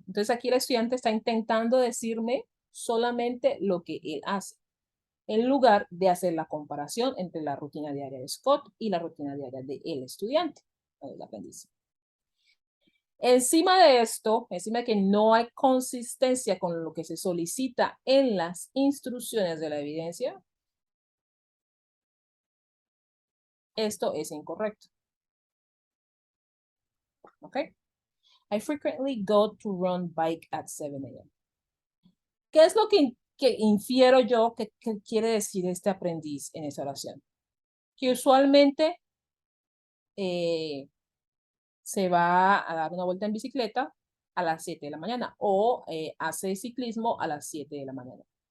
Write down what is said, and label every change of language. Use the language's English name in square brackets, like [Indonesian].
[Spanish] Entonces aquí el estudiante está intentando decirme solamente lo que él hace, en lugar de hacer la comparación entre la rutina diaria de Scott y la rutina diaria del estudiante, del aprendiz. Encima de esto, encima de que no hay consistencia con lo que se solicita en las instrucciones de la evidencia, esto es incorrecto. ¿Ok? [English] I frequently go to run bike at 7 a.m. [Spanish] ¿Qué es lo que infiero yo que quiere decir este aprendiz en esa oración? Que usualmente se va a dar una vuelta en bicicleta a las 7 de la mañana o hace ciclismo a las 7 de la mañana.